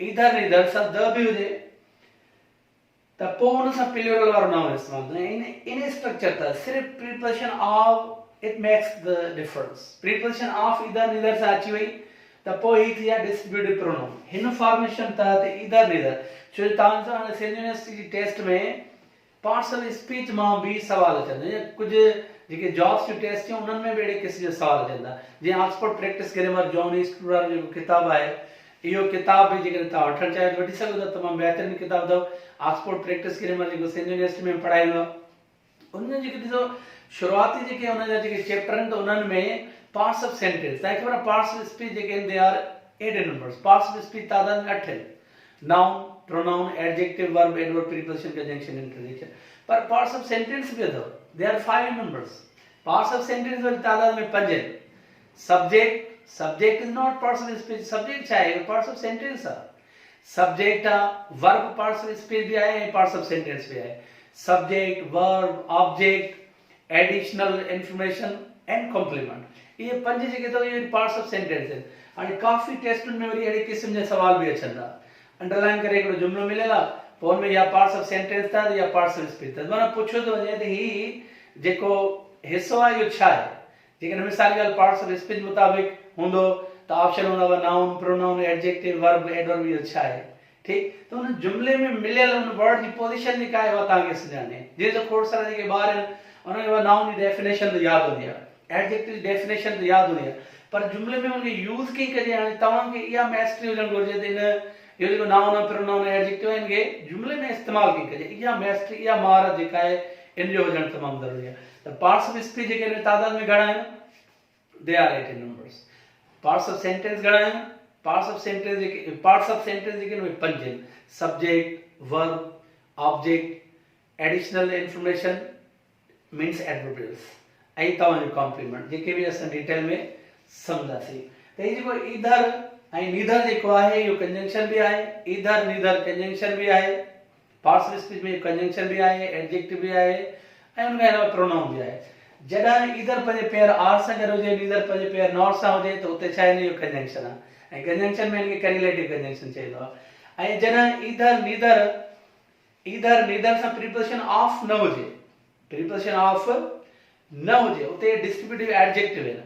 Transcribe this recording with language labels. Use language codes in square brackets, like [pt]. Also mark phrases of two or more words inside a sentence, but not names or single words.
[en] either neither [sd] सां द बि हुजे त पोइ हुन सां प्लूरल वारो नाउन इस्तेमालु कंदा [en] in structure [sd] त सिर्फ़ु [en] preposition of it makes the difference. preposition of either neither [sd] सां अची वई त पोइ ही थी विया [en] distributive pronoun. [sd] हिन फॉर्मेशन तहत [en] either neither [sd] छो तव्हांजो हाणे सिंध यूनिवर्सिटी जी टेस्ट में [en] parts of speech [sd] मां बि सवाल अचनि कुझु जेके जॉब्स जी टेस्ट थियूं उन्हनि में बि अहिड़े क़िस्म जा सवाल अचनि था जीअं ऑक्सफोर्ड प्रैक्टिस ग्रामर जॉन ईस्टवुड वारो जेको किताबु आहे इहो किताब बि जेकॾहिं तव्हां वठणु चाहियो त वठी सघो था तमामु बहितरीनु किताबु अथव ऑक्सफोर्ड प्रैक्टिस ग्रामर जेको सिंध यूनिवर्सिटी में पढ़ाईंदो आहे उन जेके ॾिसो शुरूआती जेके हुन जा जेके चैप्टर आहिनि त उन्हनि में [en] parts of sentence [sd] तव्हांखे ख़बर आहे [en] parts of speech [sd] जेके आहिनि [en] they are 8 numbers parts of speech [sd] तादाद में 8 आहिनि [en] noun pronoun adjective verb adverb preposition conjunction interjection [sd] पर [en] parts of sentence [sd] भी अथव [en] they are 5 numbers. parts of sentence [sd] वाली तादाद में 5 आहिनि। [en] subject is not parts of speech [sd] सब्जेक्ट छा आहे [en] parts of sentence [sd] आहे सब्जेक्ट आहे [en] verb parts of speech [sd] भी आहे ऐं [en] parts of sentence [sd] भी आहे। [en] subject verb object additional information and complement [sd] ये 5 जेके अथव इहे [en] parts of sentence [sd] आहिनि। हाणे काफ़ी टेस्टुनि में वरी अहिड़े क़िस्म जा सवाल बि अचनि था। अंडरलाइन करे हिकिड़ो जुमिलो मिलियल आहे, पोइ हुन में या [en] parts of sentence [sd] था या [en] parts of speech [sd] अथसि, माना पुछियो थो वञे त ही जेको हिसो आहे इहो छा आहे। जेकॾहिं मिसाल जी ॻाल्हि [en] parts of speech [sd] मुताबिक़ हूंदो त ऑप्शन हूंदव [en] noun, pronoun, adjective, verb, adverb, [sd] इहो छा आहे। ठीकु, त हुन जुमिले में मिलियल हुन वर्ड जी पोज़ीशन जेका आहे उहा तव्हांखे सुञाणे। जीअं त खोड़ सारा जेके ॿार आहिनि उनखे नाउन जी डेफिनेशन त यादि हूंदी आहे, एडजेक्टिव जी डेफिनेशन त यादि हूंदी आहे, पर जुमिले में हुनखे यूज़ कीअं कजे। हाणे तव्हांखे इहा मैस्ट्री हुजणु घुरिजे त इन इहो जेको नाउन आहे, [en] pronoun, adjective [sd] आहे, इनखे जुमिले में इस्तेमालु कीअं कजे। इहा मैस्ट्री, इहा महारत जेका आहे इन जो हुजणु तमामु ज़रूरी आहे। त [en] parts of speech [sd] जेके हिन तादाद में घणा आहिनि, [en] they are 8 in numbers. parts of sentence [sd] घणा आहिनि, [en] parts of sentence [sd] जेके उहे 5 आहिनि। [en] subject, verb, object, additional information means adverbials, [sd] ऐं तव्हांजो कॉम्प्लीमेंट, जेके बि असां डिटेल में सम्झासीं। त हीउ जेको ईदर ऐं नीदर जेको आहे इहो कंजंक्शन बि आहे। [en] either neither conjunction [sd] बि आहे, [en] parts of speech [sd] में कंजंक्शन बि आहे, एडजेक्टिव बि आहे, ऐं उनखां अलावा प्रोनाउन बि आहे। जॾहिं ईदर पंहिंजे [en] pair or [sd] सां गॾु हुजे, नीदर पंहिंजे [en] pair nor [sd] सां हुजे, त उते छा आहे, इहो कंजंक्शन आहे। ऐं कंजंक्शन में इनखे [en] correlative conjunction [sd] चइबो आहे। ऐं जॾहिं ईदर नीदर सां [en] preposition of [sd] न हुजे, [en] preposition of [sd] न हुजे, उते [en] distributive adjective [sd] आहिनि।